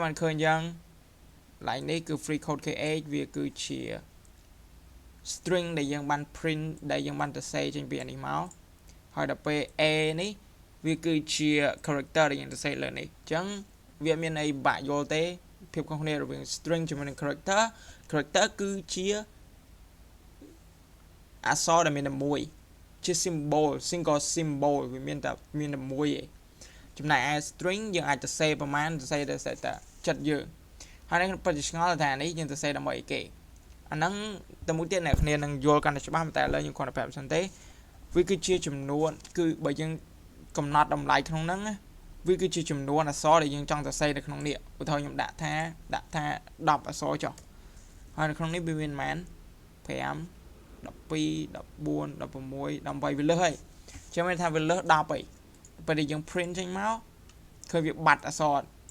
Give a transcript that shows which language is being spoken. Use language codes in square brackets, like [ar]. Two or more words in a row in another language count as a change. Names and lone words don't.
[km] បានឃើញយ៉ាង line នេះគឺ [en] free code kh [km] វាគឺជា string ដែលយើងបាន print ដែលយើងបានទៅសេចេញពីអានេះមកហើយដល់ពេល a នេះវាគឺជា character ដែលយើងទៅសេលើនេះអញ្ចឹងវាមានន័យបាក់យល់ទេភាពខុសគ្នារវាង string ជាមួយនឹង character គឺជា អក្សរដែលមានតែមួយជា [en] symbol single symbol [km] វាមានតែមួយឯងចំណែកឯ string យើងអាចទៅសេប្រមាណទៅសេតែចិត្តយើងហើយនឹង ពិតជាឆ្ងល់ថានេះយើងទៅសេដើម្បីអីគេអាហ្នឹងតែមួយទៀតអ្នកគ្នានឹងយល់កាន់តែច្បាស់តែឥឡូវខ្ញុំគ្រាន់តែប្រាប់សិនទេវាគឺជាចំនួនគឺបើយើងកំណត់តម្លៃក្នុងហ្នឹងវាគឺជាចំនួនអក្សរដែលយើងចង់ទៅសេនៅក្នុងនេះឧទាហរណ៍ខ្ញុំដាក់ថា10អក្សរចុះហើយនៅក្នុងនេះវាមានប៉ុន្មាន5 12 14 16 18វាលើសហើយចាំមែនថាវាលើស10ហើយពេលដែលយើង print ចេញមកឃើញវាបាត់អក្សរ